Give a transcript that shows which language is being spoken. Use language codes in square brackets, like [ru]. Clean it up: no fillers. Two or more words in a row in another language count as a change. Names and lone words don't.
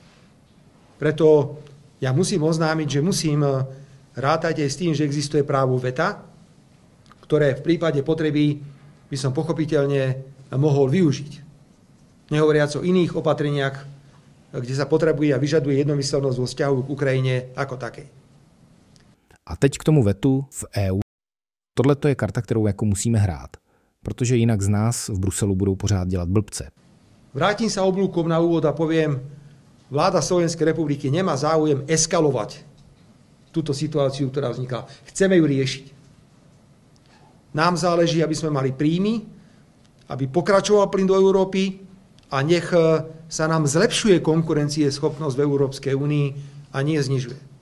[sk] Preto ja musím oznámiť, že musím rátať aj s tým, že existuje právo veta, ktoré v prípade potreby by som pochopiteľne mohol využiť. Nehovoriac o iných opatreniach, kde sa potrebuje a vyžaduje jednomyseľnosť vo vzťahu k Ukrajine ako takej. [cs] A teď k tomu vetu v EU. Tohle to je karta, kterou jako musíme hrát, protože jinak z nás v Bruselu budou pořád dělat blbce. [sk] Vrátim sa oblúkom na úvod a poviem, vláda Slovenskej republiky nemá záujem eskalovať túto situáciu, ktorá vznikla. Chceme ju riešiť. Nám záleží, aby sme mali príjmy, aby pokračoval plyn do Európy a nech sa nám zlepšuje konkurencieschopnosť v Európskej únii a nie znižuje.